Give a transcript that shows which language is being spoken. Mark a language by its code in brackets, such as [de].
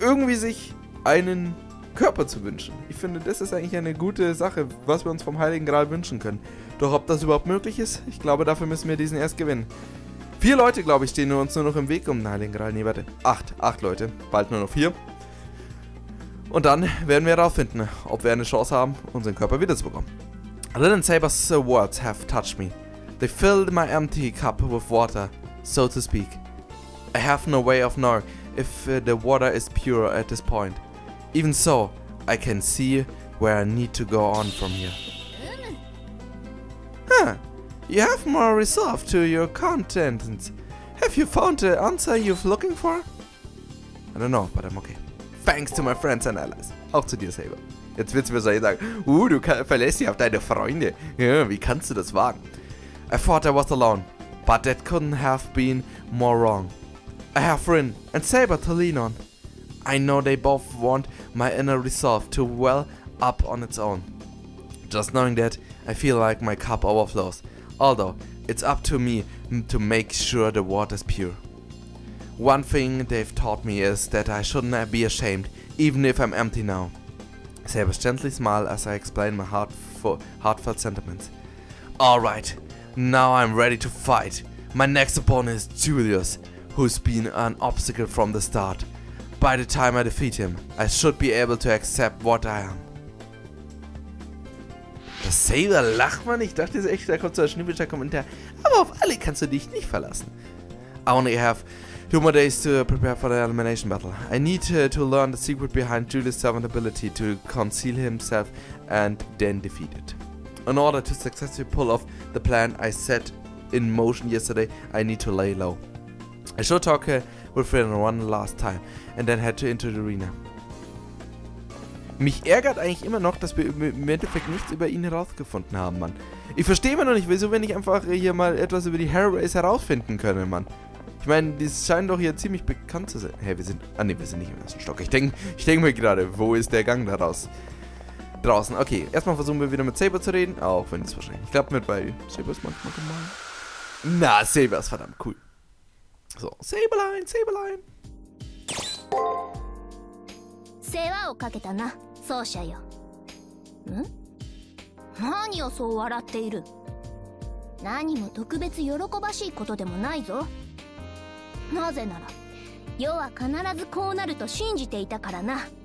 [de] Irgendwie sich einen Körper zu wünschen. Ich finde, das ist eigentlich eine gute Sache, was wir uns vom Heiligen Gral wünschen können. Doch ob das überhaupt möglich ist, ich glaube, dafür müssen wir diesen erst gewinnen. 4 Leute, glaube ich, stehen uns nur noch im Weg um den Heiligen Gral. Nee, warte. 8 Leute. Bald nur noch 4. Und dann werden wir herausfinden, ob wir eine Chance haben, unseren Körper wiederzubekommen. [en] Rin and Saber's words have touched me. They filled my empty cup with water, so to speak. I have no way of knowing if the water is pure at this point. Even so, I can see where I need to go on from here. Huh, you have more resolve to your contents. Have you found the answer you're looking for? I don't know, but I'm okay. Thanks to my friends and allies. [de] Auch zu dir, Saber. Jetzt wird's mir so sagen, du verlässt dich auf deine Freunde. Ja, wie kannst du das wagen? [en] I thought I was alone, but that couldn't have been more wrong. I have Rin and Saber to lean on. I know they both want my inner resolve to well up on its own. Just knowing that, I feel like my cup overflows. Although, it's up to me to make sure the water's pure. One thing they've taught me is that I shouldn't be ashamed, even if I'm empty now. Saber's gently smile as I explain my heartfelt sentiments. Alright, now I'm ready to fight. My next opponent is Julius, who's been an obstacle from the start. By the time I defeat him, I should be able to accept what I am. [de] Das Saber lacht man, ich dachte echt, da kommt so ein schnippischer Kommentar. Aber auf alle kannst du dich nicht verlassen. I only have 2 more days to prepare for the elimination battle. I need to learn the secret behind Julius' servant ability to conceal himself and then defeat it. In order to successfully pull off the plan I set in motion yesterday, I need to lay low. I should talk with Rin one last time and then head into the arena. Mich ärgert eigentlich immer noch, dass wir im Endeffekt nichts über ihn herausgefunden haben, Mann. Ich verstehe immer noch nicht, wieso wir nicht einfach hier mal etwas über die Haraways herausfinden können, Mann. Ich meine, die scheinen doch hier ziemlich bekannt zu sein. Hey, wir sind... Ah, ne, wir sind nicht im ersten Stock. Ich denk mir gerade, wo ist der Gang da raus? Draußen. Okay, erstmal versuchen wir wieder mit Saber zu reden. Auch wenn es wahrscheinlich klappt mit, weil Saber ist manchmal gemein. Na, Saber ist verdammt cool. So, Saberline, Saberline. [ja] 世話をかけたな、奏者よ。ん？何をそう笑っている？何も特別喜ばしいことでもないぞ。なぜなら、世は必ずこうなると信じていたからな。